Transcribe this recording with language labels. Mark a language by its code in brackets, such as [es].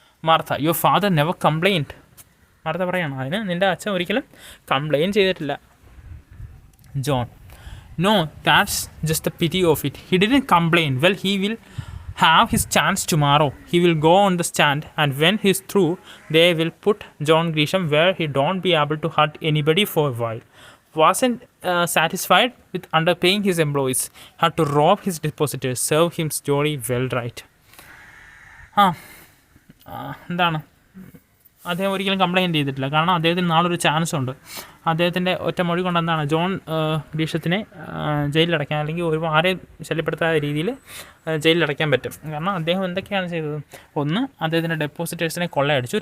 [ml] Martha, [en] Your father never complained. [ml] Martha പറയണം, അതിന് നിൻ്റെ അച്ഛൻ ഒരിക്കലും കംപ്ലൈൻ ചെയ്തിട്ടില്ല. [en] John, no, that's just the pity of it. He didn't complain. Well, he will have his chance tomorrow. He will go on the stand and when he is through they will put John Grisham where he don't be able to hurt anybody for a while. Wasn't satisfied with underpaying his employees. Had to rob his depositors. Serve him story well right. [ml] എന്താണ്, അദ്ദേഹം ഒരിക്കലും complaint ചെയ്തിട്ടില്ല. കാരണം അദ്ദേഹത്തിന് നാളൊരു chance ഉണ്ട്. അദ്ദേഹത്തിൻ്റെ ഒറ്റ മൊഴി കൊണ്ട് എന്താണ്, ജോൺ ഗ്രീഷത്തിനെ ജയിലിലടയ്ക്കാൻ, അല്ലെങ്കിൽ ആരെയും ശല്യപ്പെടുത്താത്ത രീതിയിൽ ജയിലിലടയ്ക്കാൻ പറ്റും. കാരണം അദ്ദേഹം എന്തൊക്കെയാണ് ചെയ്തത്? 1, അദ്ദേഹത്തിൻ്റെ ഡെപ്പോസിറ്റേഴ്സിനെ കൊള്ളയടിച്ചു.